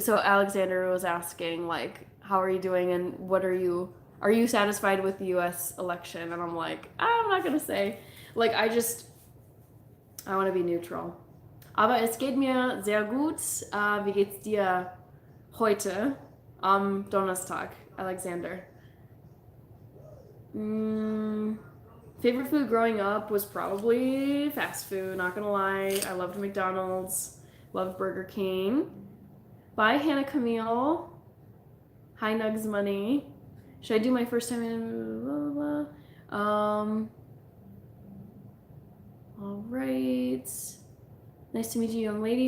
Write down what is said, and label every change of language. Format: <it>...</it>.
<en>So Alexander was asking, like, how are you doing and are you satisfied with the US election? And I'm like, I'm not gonna say. Like, I want to be neutral.</en> <de>Aber es geht mir sehr gut. Wie geht's dir? Heute am Donnerstag, Alexander.</de> <en>Favorite food growing up was probably fast food, not gonna lie. I loved McDonald's, loved Burger King. Bye, Hannah Camille. Hi, Nugs Money. Should I do my first time in blah, blah, blah. All right. Nice to meet you, young lady.</en>